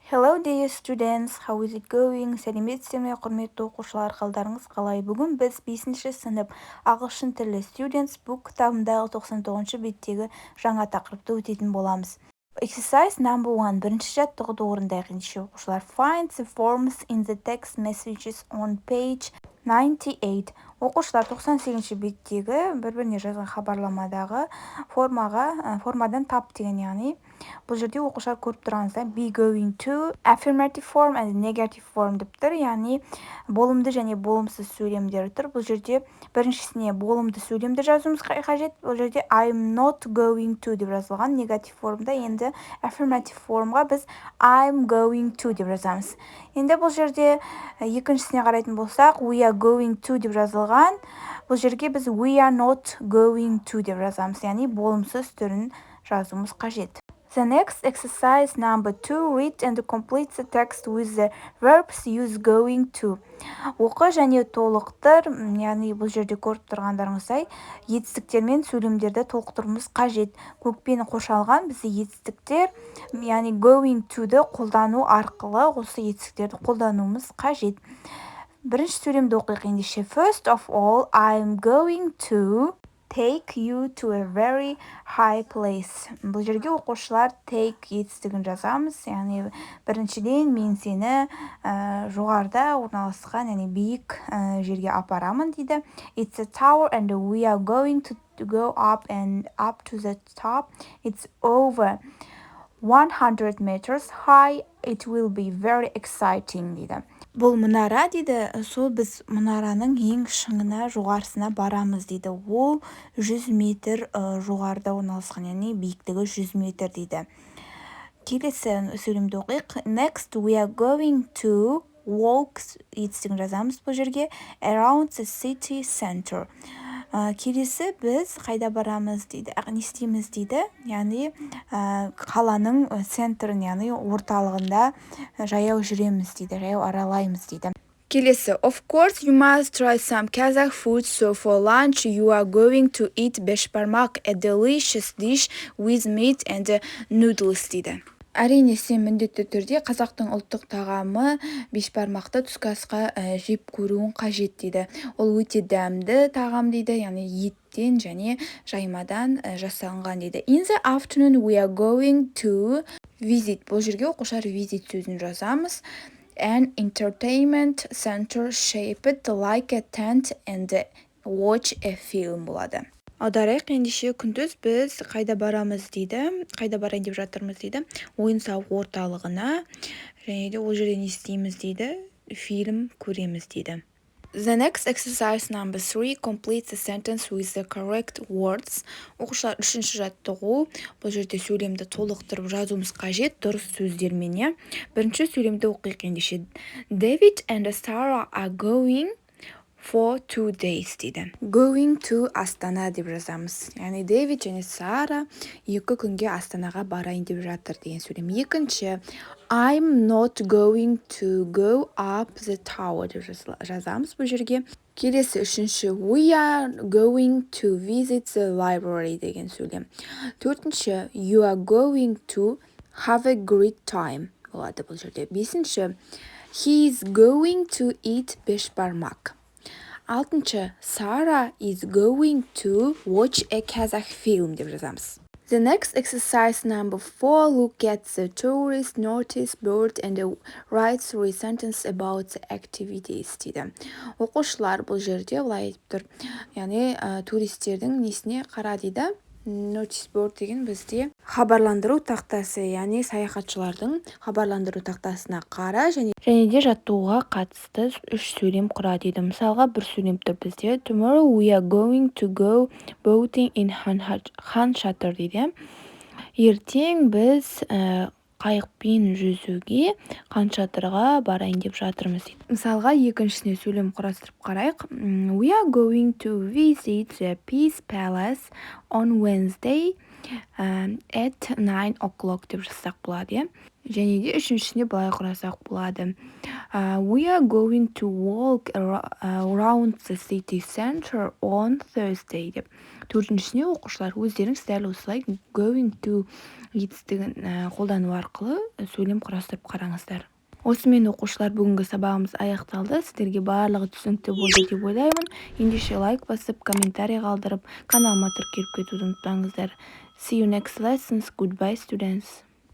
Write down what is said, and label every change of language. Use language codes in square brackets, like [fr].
[en] Hello dear students, how is it going? [kk] Сәлеметсіздер ме, құрметті оқушылар, қалдарыңыз қалай? Бүгін біз 5-ші сынып ағылшын тілі Students Book кітабындағы 99-шы беттегі жаңа тақырыпты өтетін боламыз. [en] Exercise number 1. [kk] Бірінші жаттығуды орындайық ендеше оқушылар. [en] Find the forms in the text messages on page 98. [kk] Оқушылар 98-ші беттегі бір-біріне жазған хабарламадағы формадан тап деген, яғни бұл жерде оқушылар көріп тұрғаныңызда [en] be going to, affirmative form and negative form [kk] деп тұр, яғни болымды және болымсыз сөйлемдер тұр. Бұл жерде біріншісіне болымды сөйлемді жазуымыз қажет. Бұл жерде [en] I'm not going to [kk] деп жазылған негатив формда. Енді affirmative формға біз [en] I'm going to [kk] деп жазамыз. Енді бұл жерде екіншісіне қарайтын болсақ [en] we are going to [kk] деп жазылған. Бұл жерге біз [en] we are not going to [kk] деп жазамыз, яғни болымсыз түрін жазуымыз қажет. [en] The next exercise number 2, read and complete the text with the verbs use going to. [kk] Оқы және толықтыр, яғни бұл жерде көріп тұрғандарыңыздай етістіктермен сөйлемдерді толықтыруымыз қажет. Көкпен қошалған бізде етістіктер, яғни [en] going to- [kk] ді қолдану арқылы осы етістіктерді қолдануымыз қажет. Бірінші сөйлемді оқиық ендеше. [en] First of all, I'm going to take you to a very high place. [kk] Бұл жерге оқушылар take етістігін жазамыз, яғни біріншіден мен сені жоғарыда орналасқан, яғни биік жерге апарамын дейді. [en] It's a tower and we are going to go up and up to the top. It's over 100 meters high. It will be very exciting [kk] дейді. Бұл мұнара дейді, сол біз мұнараның ең шыңына, жоғарысына барамыз дейді. Ол 100 метр жоғарыда орналасқан, яғни биіктігі 100 метр дейді. Келесі сөйлемді оқиық. [en] Next, we are going to walk, [kk] етістігін жазамыз бұл жерге, [en] around the city center. [kk] Келесі біз қайда барамыз дейді, не істейміз дейді, яғни қаланың центрін, яғни орталығында жаяу жүреміз дейді, жаяу аралаймыз дейді. Келесі, [en] of course you must try some Kazakh food, so for lunch you are going to eat beshbarmak, a delicious dish with meat and noodles [kk] дейді. Әрине, сен міндетті түрде қазақтың ұлттық тағамы бешбармақты түскі асқа жеп көруін қажет дейді. Ол өте дәмді тағам дейді, яғни еттен және жаймадан жасалынған дейді. [en] In the afternoon we are going to visit. [kk] Бұл жерге оқушылар visit сөзін жазамыз. [en] An entertainment center shaped like a tent and watch a film [kk] болады. Аударайық ендеше, күндіз біз қайда барамыз дейді, қайда барайын деп жатырмыз дейді, ойын-сауық орталығына, және де ол жерде не істейміз дейді, фильм көреміз дейді. [en] The next exercise number 3, complete the sentence with the correct words. [kk] Оқушылар үшінші жаттығу, бұл жерде сөйлемді толықтырып жазуымыз қажет, дұрыс сөздермен. Бірінші сөйлемді оқиық ендеше. [en] David and Sarah are going for 2 days [kk] дейді. [en] Going to [kk] Астана деп жазамыз. Яғни Дэвид және Сара 2 күнге Астанаға барайын деп жатыр деген сөйлем. Екінші, [en] I'm not going to go up the tower [kk] деп жазамыз бұл жерге. Келесі үшінші, [en] we are going to visit the library [kk] деген сөйлем. Төртінші, [en] you are going to have a great time [kk] болады бұл жерде. Бесінші, [en] he is going to eat beshbarmak. [kk] Алтыншы, [en] Sarah is going to watch a Kazakh film [kk] деп жазамыз. [en] The next exercise number 4, look at the tourist notice board and write 3 sentences about the activities [kk] дейді. Оқушылар бұл жерде былай айтып тұр, яғни туристердің несіне қара дейді. Notice board деген бізде хабарландыру тақтасы, яғни саяхатшылардың хабарландыру тақтасына қара және де жаттығуға қатысты 3 сөйлем құра дейді. Мысалға бір сөйлем тұр бізде. [en] Tomorrow we are going to go boating in Хан Шатыр [kk] дейді. Ертең біз қайықпен жүзуге Хан Шатырға барайын деп жатырмыз дейді. Мысалға екіншісіне сөйлем құрастырып қарайық. [en] We are going to visit the Peace Palace on Wednesday at 9 o'clock [kk] деп жазсақ болады. Және де үшіншісіне былай құрасақ болады. [en] We are going to walk around the city center on Thursday [kk] деп. Төртіншісіне оқушылар өздеріңіз дәл осылай [en] going to [kk] етістігін қолдану арқылы сөйлем құрастырып қараңыздар. Осымен оқушылар, бүгінгі сабағымыз аяқталды. Сіздерге барлығы түсінікті болды деп ойлаймын. Ендеше лайк басып, комментарий қалдырып, каналыма тіркеліп кетуді ұмытпаңыздар. [en] See you next lessons. Goodbye, students.